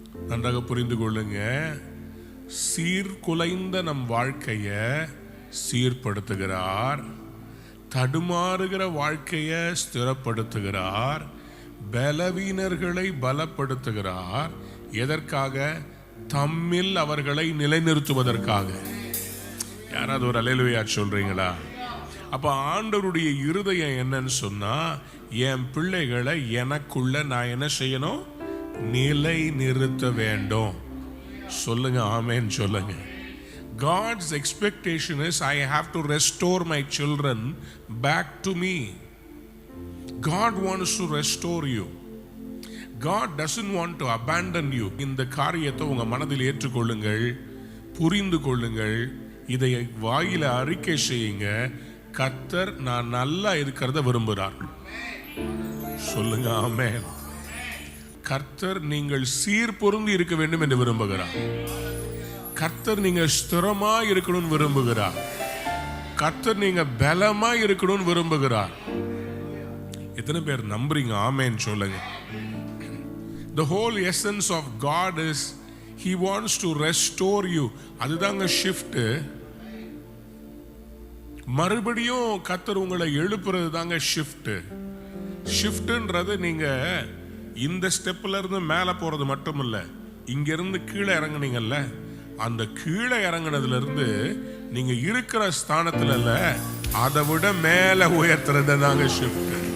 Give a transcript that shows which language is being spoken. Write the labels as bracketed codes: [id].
[ta] நன்றாக புரிந்து கொள்ளுங்க. சீர்குலைந்த நம் வாழ்க்கைய சீர்படுத்துகிறார், தடுமாறுகிற வாழ்க்கைய ஸ்திரப்படுத்துகிறார், பலவீனர்களை பலப்படுத்துகிறார். எதற்காக? தம்மில் அவர்களை நிலைநிறுத்துவதற்காக. யாராவது ஒரு அல்லேலூயா சொல்றீங்களா? அப்ப ஆண்டவருடைய இருதயம் என்னன்னு சொன்னா, என் பிள்ளைகளை எனக்குள்ள நான் என்ன செய்யணும்? நிலை நிறுத்த வேண்டும். சொல்லுங்க ஆமென் சொல்லுங்க. [en] God's expectation is I have to restore my children back to me. God wants to restore you. God doesn't want to abandon you. [ta] இந்த காரியத்தை உங்க மனதில் ஏற்றுக்கொள்ளுங்கள், புரிந்து கொள்ளுங்கள், இதை வாயில அறிக்கை செய்யுங்க. கர்த்தர் நான் நல்லா இருக்கிறத விரும்புகிறார். சொல்லுங்க ஆமென். கர்த்தர் நீங்கள் சீர் பொருந்தி இருக்க வேண்டும் என்று விரும்புகிறார். கர்த்தர் நீங்க ஸ்திரமா இருக்கணும்னு விரும்புகிறார். கர்த்தர் நீங்க பலமா இருக்கணும்னு விரும்புகிறார். எத்தனை பேர் நம்புறீங்க? ஆமென் சொல்லுங்க. [en] The whole essence of God is He wants to restore you. [ta] அதுதாங்க ஷிஃப்ட். மறுபடியும் கர்த்தர் உங்களை எழுப்புறது தாங்க ஷிஃப்ட். ஷிஃப்ட்ன்றது நீங்க இந்த ஸ்டெப்ல இருந்து மேல போறது மட்டும் இல்ல, இங்க இருந்து கீழே இறங்குனீங்கல்ல, அந்த கீழே இறங்குனதுல இருந்து நீங்க இருக்கிற ஸ்தானத்துல இல்ல, அதை விட மேல உயர்த்துறது தாங்க ஷிஃப்ட்.